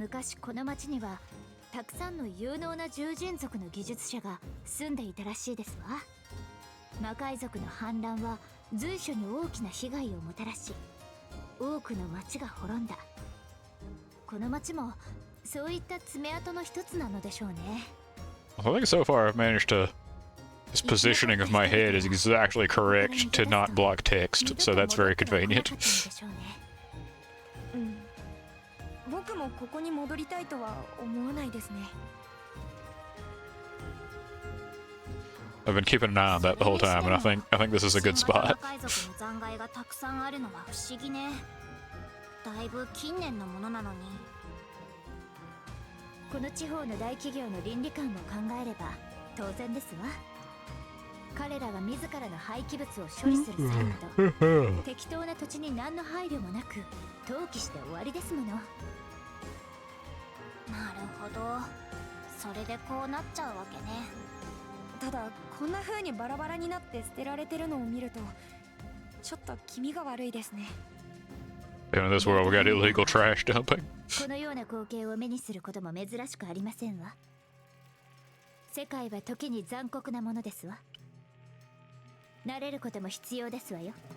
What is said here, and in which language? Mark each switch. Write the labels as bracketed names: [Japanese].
[Japanese] 昔この町にはたくさんの有能な獣人族の技術者が住んでいたらしいですわ。魔界族の反乱は随所に大きな被害をもたらし、多くの町が滅んだ。この町もそういった爪痕の一つなのでしょうね。 [English] I think so far I've managed to... This positioning of my head is exactly correct to not block text, so that's very convenient. [Japanese] うん。僕もここに戻りたいとは思わないですね。 [English] I've been keeping an eye on that the whole time, and I think this is a good spot. [Japanese] 魔界族の残骸がたくさんあるのは不思議ね。だいぶ近年のものなのに。この地方の大企業の倫理観を考えれば当然ですわ。彼らが自らの廃棄物を処理する際など適当な土地に何の配慮もなく投棄して終わりですもの。なるほど。それでこうなっちゃうわけね。ただこんな風にバラバラになって捨てられてるのを見るとちょっと気味が悪いですね。 [English] In this world, we got illegal trash dumping. [Japanese] このような光景を目にすることも珍しくありませんわ。世界は時に残酷なものですわ。慣れることも必要ですわよ。